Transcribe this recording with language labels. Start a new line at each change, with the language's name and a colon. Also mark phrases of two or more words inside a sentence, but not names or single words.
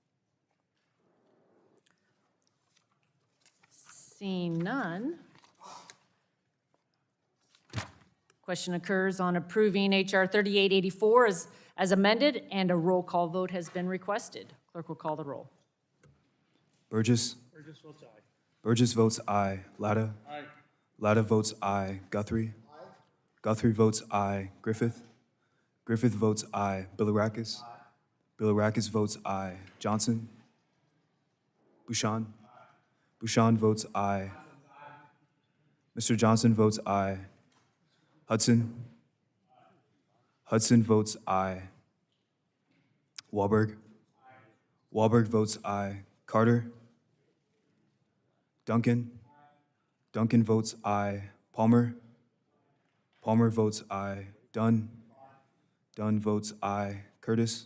English: Seeing none. Question occurs on approving H.R. 3884 as amended, and a roll call vote has been requested. Clerk will call the roll. Burgess? Burgess votes aye. Burgess votes aye. Latta? Aye. Latta votes aye. Guthrie? Aye. Guthrie votes aye. Griffith? Griffith votes aye. Bilirakis? Aye. Bilirakis votes aye. Johnson? Bouchon? Bouchon votes aye. Mr. Johnson votes aye. Hudson? Hudson votes aye. Wahlberg? Wahlberg votes aye. Carter? Duncan? Duncan votes aye. Palmer? Palmer votes aye. Dunn? Dunn votes aye. Curtis?